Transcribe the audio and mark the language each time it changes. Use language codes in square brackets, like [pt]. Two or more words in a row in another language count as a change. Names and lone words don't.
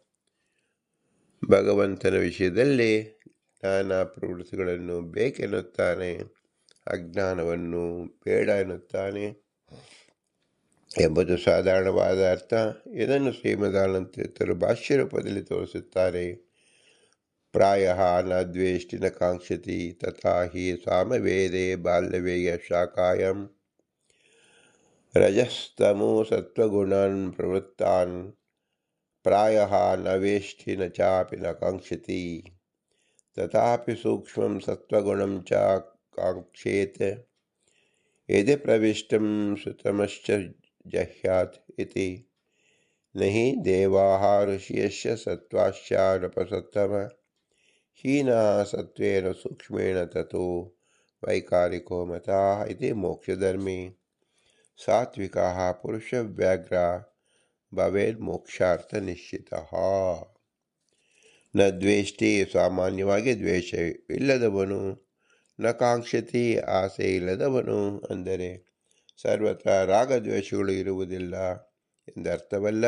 [kn] ಭಗವಂತನ ವಿಷಯದಲ್ಲಿ ನಾನಾ ಪ್ರವೃತ್ತಿಗಳನ್ನು ಬೇಕೆನ್ನುತ್ತಾನೆ, ಅಜ್ಞಾನವನ್ನು ಬೇಡ ಎನ್ನುತ್ತಾನೆ ಎಂಬುದು ಸಾಧಾರಣವಾದ ಅರ್ಥ. ಇದನ್ನು ಶ್ರೀಮದಾನಂದ ಭಾಷ್ಯ ರೂಪದಲ್ಲಿ ತೋರಿಸುತ್ತಾರೆ. [sa] ಪ್ರಾಯಃ ನ ದ್ವೇಷ್ಟಿ ನ ಕಾಂಕ್ಷತಿ ತಥಾ ಹಿ ಸಾಮವೇದೇ ಬಾಲ್ಯವೇಯ ಶಾಖಾಯಂ ರಜಸ್ತಮೋ ಸತ್ವಗುಣಾನ್ ಪ್ರವೃತ್ತಾನ್ ಪ್ರಾಯಃ ನ ವೇಷ್ಟಿ ನ ಚಾಪಿ ನ ಕಾಂಕ್ಷತಿ ತಥಾಪಿ ಸೂಕ್ಷ್ಮಂ ಸತ್ವಗುಣಂ ಚ ಕಾಂಕ್ಷೇತ್ ಯದಿ ಪ್ರವಿಷ್ಟಂ ಸುತಮಶ್ಚ ಜಹ್ಯಾತ್ ಇತಿ ನಹಿ ದೇವಾಃ ಋಷಿಯಶ್ಚ ಸತ್ವಾಶ್ಚ ನಪಸತ್ತಮ ಹೀನಃ ಸತ್ವೇನ ಸೂಕ್ಷ್ಮೇಣ ತತೋ ವೈಕಾರಿಕೋ ಮತಃ ಇತಿ ಮೋಕ್ಷಧರ್ಮಿ ಸಾತ್ವಿಕಃ ಪುರುಷವ್ಯಾಘ್ರ ಭವೇದ್ ಮೋಕ್ಷಾರ್ಥ ನಿಶ್ಚಿತಃ. ನ ದ್ವೇಷ್ಟಿ [kn] ಸಾಮಾನ್ಯವಾಗಿ ದ್ವೇಷ ಇಲ್ಲದವನು, [sa] ನ ಕಾಂಕ್ಷತಿ [kn] ಆಸೆ ಇಲ್ಲದವನು ಅಂದರೆ ಸರ್ವತ್ರ ರಾಗದ್ವೇಷಗಳು ಇರುವುದಿಲ್ಲ ಎಂದರ್ಥವಲ್ಲ.